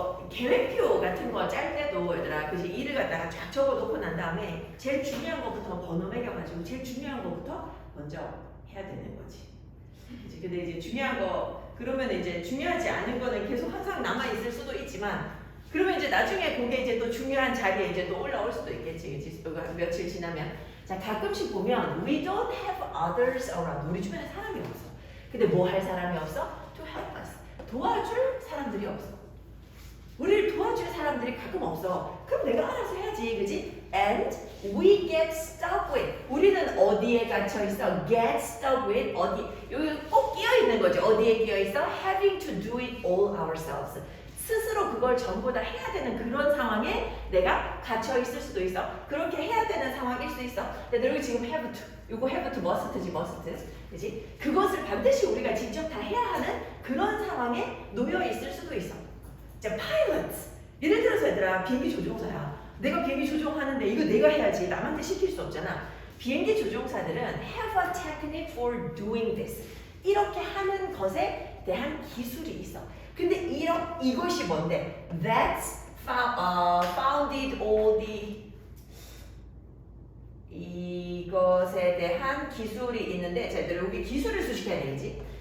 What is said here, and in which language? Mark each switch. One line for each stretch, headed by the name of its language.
Korean: 계획표 같은 거 짤 때도 얘들아, 그지? 일을 갖다가 쫙 적어놓고 난 다음에 제일 중요한 것부터 번호 매겨가지고 제일 중요한 것부터 먼저 해야 되는 거지. 그치? 근데 이제 중요한 거, 그러면 이제 중요하지 않은 거는 계속 항상 남아있을 수도 있지만, 그러면 이제 나중에 그게 이제 또 중요한 자리에 이제 또 올라올 수도 있겠지. 그치? 며칠 지나면. 자, 가끔씩 보면
English: we don't have others around.
Korean: 우리 주변에 사람이 없어. 근데 뭐 할 사람이 없어?
English: To help us.
Korean: 도와줄 사람들이 없어. 우리를 도와줄 사람들이 가끔 없어. 그럼 내가 알아서 해야지, 그지?
English: And we get stuck with.
Korean: 우리는 어디에 갇혀 있어?
English: Get stuck with
Korean: 어디? 여기 꼭 끼어 있는 거지. 어디에 끼어 있어?
English: Having to do it all ourselves.
Korean: 스스로 그걸 전부 다 해야 되는 그런 상황에 내가 갇혀 있을 수도 있어. 그렇게 해야 되는 상황일 수도 있어. 근데 여기 지금
English: have to,
Korean: 이거 have to must지, must, 그지? 그것을 반드시 우리가 직접 다 해야 하는 그런 상황에 놓여 있을 수도 있어. 자, pilots. 예를 들어서 얘들아, 비행기 조종사야. 내가 비행기 조종하는데 이거 내가 해야지. 남한테 시킬 수 없잖아. 비행기 조종사들은
English: have a technique for doing this.
Korean: 이렇게 하는 것에 대한 기술이 있어. 근데 이것이 뭔데?
English: That's founded all the
Korean: 이것에 대한 기술이 있는데, 자, 여기 기술을 수식해야 되겠지?